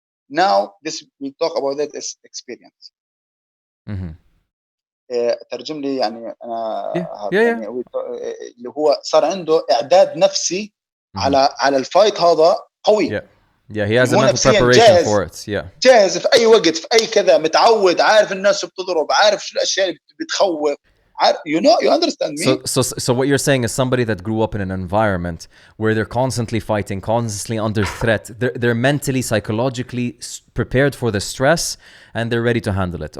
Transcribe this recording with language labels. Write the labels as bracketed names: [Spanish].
[English] Now, this we talk about that as experience. [Arabic] ترجم لي يعني أنا يعني اللي هو صار عنده إعداد نفسي على الفايت هذا قوي. [English] Yeah, he has a mental preparation for it. Yeah. [Arabic] جاهز في أي وقت في أي كذا متعود عارف الناس بتضرب عارف شو الأشياء اللي بتخوف. [English] You understand me? So what you're saying is somebody that grew up in an environment where they're constantly fighting, constantly under threat. They're mentally, psychologically prepared for the stress, and they're ready to handle it.